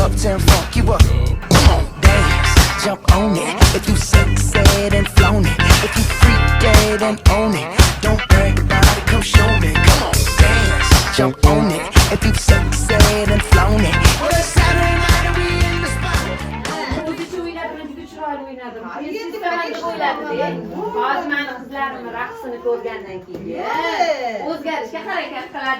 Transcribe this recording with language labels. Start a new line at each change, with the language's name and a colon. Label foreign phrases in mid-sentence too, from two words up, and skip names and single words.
English: Uptown funk you up. Come on, dance, jump on it. If you sexed and flown it, if you freaked dead and own it, don't brag about it, come show me. Come on, dance, jump on it. If you sexed and flown it, well it's Saturday night and we in the spot.
Uzbek: O'zicha o'ynadim, juda chiroyli o'ynadim. Siz deb o'yladi-da. Hozir meni qizlarimni raqsini ko'rgandan keyin o'zgarishga harakat qiladi.